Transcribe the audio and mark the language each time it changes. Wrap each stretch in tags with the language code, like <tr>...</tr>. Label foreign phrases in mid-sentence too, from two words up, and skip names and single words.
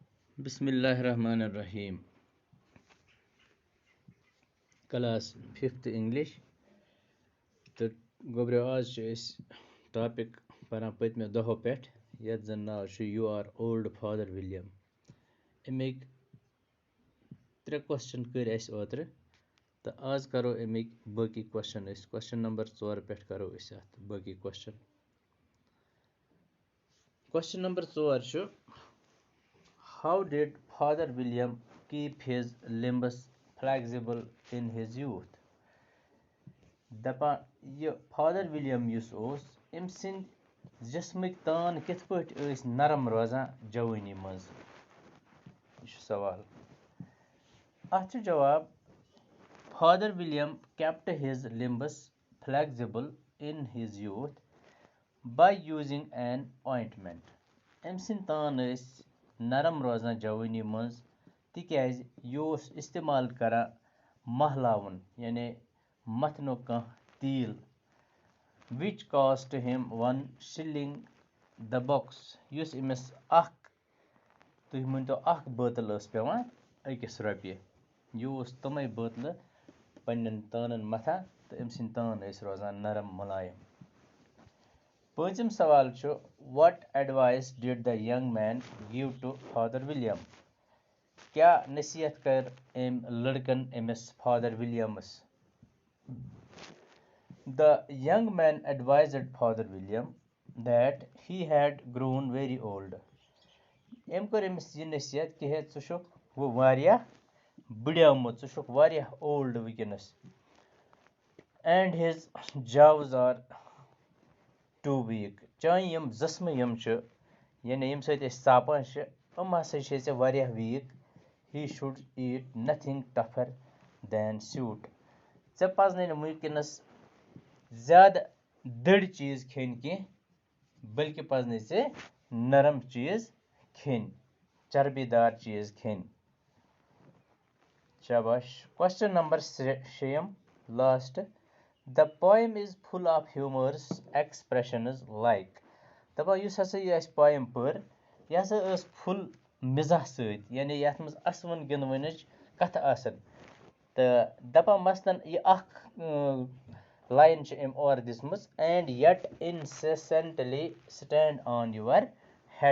<ar>Bismillahirrahmanirrahim.</ar> <en>Class 5th English.</en> <ks>تہٕ گوٚبرِو آز چھِ أسۍ ٹاپِک پَران پٔتمہِ دۄہو پٮ۪ٹھ یَتھ زَن ناو چھُ یوٗ آر اولڈ فادر وِلیَم. اَمِکۍ 3 کوسچن کٔرۍ اَسہِ اوترٕ تہٕ آز کَرو اَمِکۍ باقٕے کوسچن أسۍ</ks> <en>question number</en> <ks>4 پٮ۪ٹھ کَرو أسۍ اَتھ باقٕے کوسچن.</ks> <en>کوسچن نمبر 4 چھُ How did Father William keep his limbs flexible in his youth?</en> <ks>دَپان یہِ فادر وِلیَم یُس اوس أمۍ سٕنٛدۍ جِسمٕکۍ تان کِتھ پٲٹھۍ ٲسۍ نرم روزان جوٲنی منٛز؟ یہِ چھُ سوال. اَتھ چھُ جواب</ks> <en>فادر وِلیَم kept his limbs flexible in his youth by using an ointment.</en> <ks>أمۍ سٕنٛدۍ تان ٲسۍ نرم روزان جوٲنی منٛز تِکیٛازِ یہِ اوس اِستعمال کران مہلاوُن یعنی متھنُک کانٛہہ تیٖل</ks> <en>which cost him 1 shilling the box.</en> <ks>یُس أمِس تُہۍ ؤنۍتو اکھ بٲتل ٲس پٮ۪وان أکِس رۄپیہِ. یہِ اوس تِمَے بٲتلہٕ پنٛنٮ۪ن تانَن متھان تہٕ أمۍ سٕنٛدۍ تان ٲسۍ روزان نرم مُلایم. پٲنٛژِم سوال چھُ</ks> <en>What advice did the young man give to Father William?</en> <ks>کیٛاہ نصیحت کٔر أمۍ لڑکن أمِس فادر وِلیَمس؟</ks> <en>The young man advised Father William that he had grown very old.</en> <ks>أمۍ کٔر أمِس یہِ نصیحت کہِ ہے ژٕ چھُکھ وۄنۍ واریاہ بٕڑیومُت ژٕ چھُکھ واریاہ اولڈ وٕنکٮ۪نس.</ks> <en>And his jaws are too weak.</en> <ks>چانہِ یِم زسمہٕ یِم چھِ یعنی ییٚمہِ سۭتۍ أسۍ ژاپان چھِ یِم ہسا چھِ ژےٚ واریاہ ویٖک.</ks> <en>He should eat nothing tougher than suit.</en> <ks>ژےٚ پزنٕے نہٕ وٕنکٮ۪نس زیادٕ دٔرۍ چیٖز کھیٚنۍ کینٛہہ بلکہِ پزنٕے ژےٚ نرم چیٖز کھیٚنۍ چربی دار چیٖز کھیٚنۍ. شاباش.</ks> <en>question number 6 last. The poem is full of humorous expressions like.</en> <ks>دَپان یُس ہسا یہِ اَسہِ پویم پٔر یہِ ہسا ٲس فُل مِزاح سۭتۍ یعنی یَتھ منٛز اَسوُن گِنٛدوٕنٕچ کَتھٕ آسان تہٕ دَپان مثلاً یہِ اکھ لاین چھِ أمۍ اورٕ دِژمٕژ</ks> <en>and yet incessantly stand on your head.</en>